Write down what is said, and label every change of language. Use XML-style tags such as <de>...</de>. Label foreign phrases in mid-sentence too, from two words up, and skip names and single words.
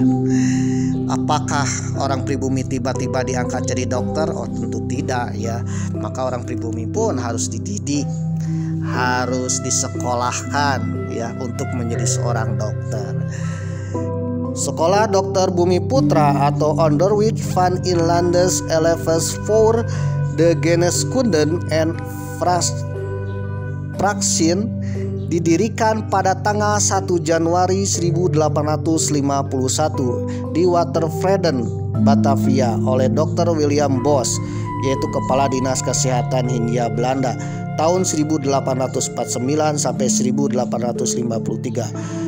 <id>Apakah orang pribumi tiba-tiba diangkat jadi dokter? Oh tentu tidak ya. Maka orang pribumi pun harus dididik, harus disekolahkan ya untuk menjadi seorang dokter. Sekolah Dokter Bumi Putra atau Onderwijs van Inlanders Elevens voor de Geneeskunde en Praxis didirikan pada tanggal 1 Januari 1851 di Watervreden, Batavia oleh Dr. William Bosch, yaitu Kepala Dinas Kesehatan Hindia Belanda tahun 1849 sampai 1853.</id>